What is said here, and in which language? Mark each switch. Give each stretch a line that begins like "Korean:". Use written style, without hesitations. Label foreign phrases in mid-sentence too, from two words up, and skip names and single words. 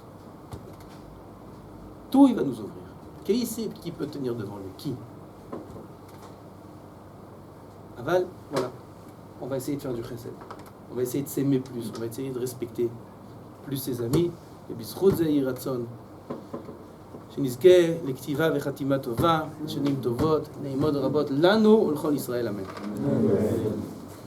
French: Tout, il va nous ouvrir. Qui sait qui peut tenir devant lui? Qui? Aval, voilà. On va essayer de faire du chesed. On va essayer de s'aimer plus. On va essayer de respecter plus ses amis.
Hebrew: את בשורות זהי רצון. שנזכה לכתיבה וחתימה טובה, שנים טובות, נעימות רבות לנו ולכל ישראל, אמן.